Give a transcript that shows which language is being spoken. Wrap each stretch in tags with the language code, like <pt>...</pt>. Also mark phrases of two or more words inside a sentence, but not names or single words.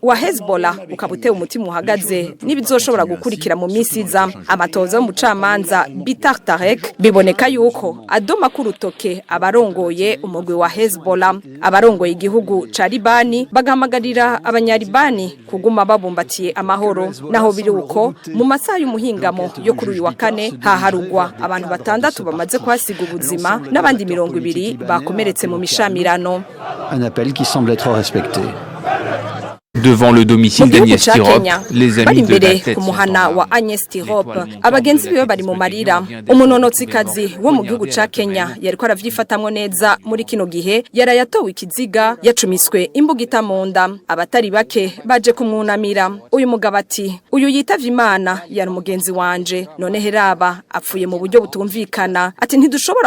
<rn>wa Hezbollah ukabuteye umutima uhagaze nibizoshobora gukurikira mu minsi iza amatohoza y'umucamanza Bitar Tarek biboneka yuko adoma kurutoke abarongoye umugwi wa Hezbollah abarongoye igihugu ca Libani bagahamagarira abanyaribani kuguma babumbatiye amahoro naho biri uko mu masaha y'umuhingamo yo kuri uyu wa kane haharugwa abantu batandatu bamaze kwasiga ubuzima n'abandi 200 bakomeretse mu mishamirano.</rn> <fr>Un appel qui semble être respecté. Devant le domicile d'Agnès Tirop, les amis de la tête</fr> <rn>kumuhana wa Agnès Tirop abagenzi biwe bari mu marira umunonotsikazi wo mu gihugu ca Kenya yariko aravyifatamwo neza muri kino gihe yarayatowe ikiziga yacumiswe imbuga itamonda abatari bake baje kumwunamira uyu mugabo ati uyu yitavye Imana yari umugenzi wanje none heraba apfuye mu buryo butumvikana ati ntidushobora</rn>